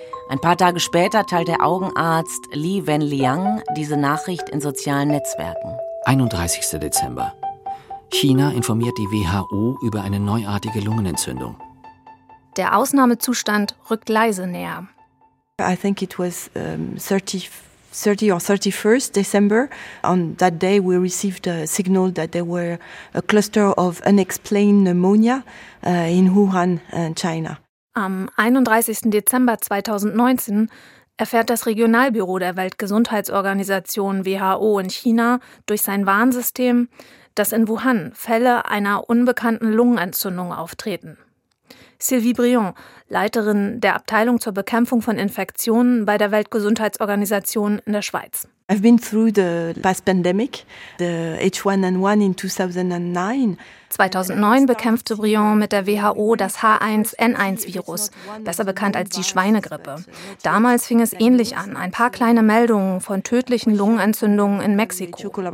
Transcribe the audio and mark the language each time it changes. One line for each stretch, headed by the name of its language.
German: Ein paar Tage später teilt der Augenarzt Li Wenliang diese Nachricht in sozialen Netzwerken. 31. Dezember. China informiert die WHO über eine neuartige Lungenentzündung. Der Ausnahmezustand rückt leise näher.
English: I think it was 30 or 31st December. On that day we received a signal that there were a cluster of unexplained pneumonia in Wuhan, China.
German: Am 31. Dezember 2019 erfährt das Regionalbüro der Weltgesundheitsorganisation WHO in China durch sein Warnsystem, dass in Wuhan Fälle einer unbekannten Lungenentzündung auftreten. Sylvie Briand, Leiterin der Abteilung zur Bekämpfung von Infektionen bei der Weltgesundheitsorganisation in der Schweiz.
English: I've been through the past pandemic, the H1N1 in 2009.
German: 2009 bekämpfte Briand mit der WHO das H1N1-Virus, besser bekannt als die Schweinegrippe. Damals fing es ähnlich an, ein paar kleine Meldungen von tödlichen Lungenentzündungen in Mexiko.